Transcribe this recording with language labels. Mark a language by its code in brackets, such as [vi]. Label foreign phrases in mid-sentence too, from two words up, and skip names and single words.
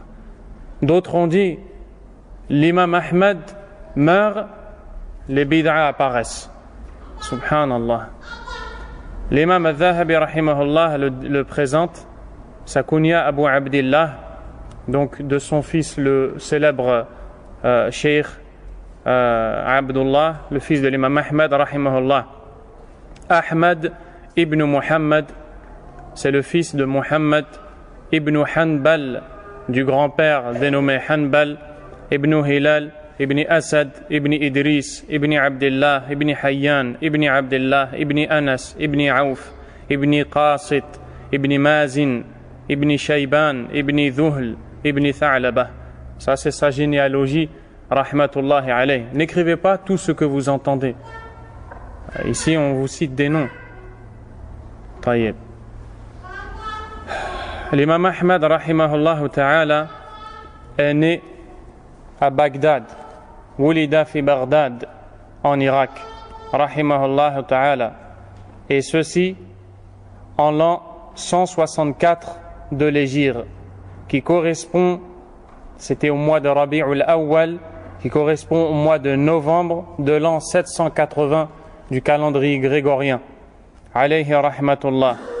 [fr] D'autres ont dit, l'imam Ahmad meurt, les bid'a apparaissent. Subhanallah. L'imam al-Dhahabi rahimahullah le présente, sa kunya Abu Abdillah, donc de son fils le célèbre Cheikh Abdullah, le fils de l'imam Ahmad rahimahullah. Ahmad ibn Muhammad, c'est le fils de Muhammad ibn Hanbal, du grand-père dénommé Hanbal, ibn Hilal, ibn Asad, ibn Idris, ibn Abdillah, ibn Hayyan, ibn Abdillah, ibn Anas, ibn Auf, ibn Qasit, ibn Mazin, ibn Shayban, ibn Dhuhl, ibn Tha'laba. Ça c'est sa généalogie, [ar] رحمة الله عليه. [fr] N'écrivez pas tout ce que vous entendez. Ici on vous cite des noms. Taïeb. L'imam Ahmad [ar] رحمه الله تعالى [fr] est né à Bagdad, [ar] ولد في بغداد, [fr] en Irak, [ar] رحمه الله تعالى, [fr] et ceci en l'an 164 de l'Hégire, qui correspond, c'était au mois de Rabi'ul Awwal, qui correspond au mois de novembre de l'an 780 du calendrier grégorien, [ar] عليه رحمة الله.